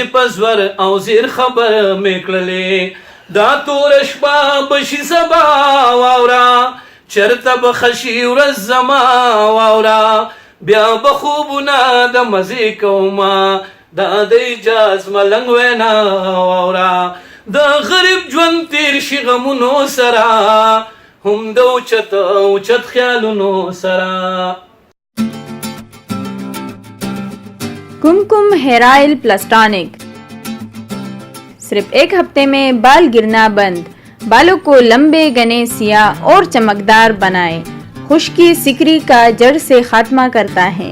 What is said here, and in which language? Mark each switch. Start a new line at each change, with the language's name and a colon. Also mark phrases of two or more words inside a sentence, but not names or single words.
Pashto: په زور او زیر خبر مې کړلې دا توره شپه به شي سبا واوره چرته به خشي ورځ زما واوره بیا به خوبونه د مزې کومه دا د اجاز ملنګ وینا واوره د غریب ژوند تیر شي غمونو سره هم د اوچت خیالونو سره
Urdu: کمکم ہیئر آئل پلس ٹانک. صرف ایک ہفتے میں بال گرنا بند، بالوں کو لمبے گھنے سیاہ اور چمکدار بنائے، خشکی سکری کا جڑ سے خاتمہ کرتا ہے.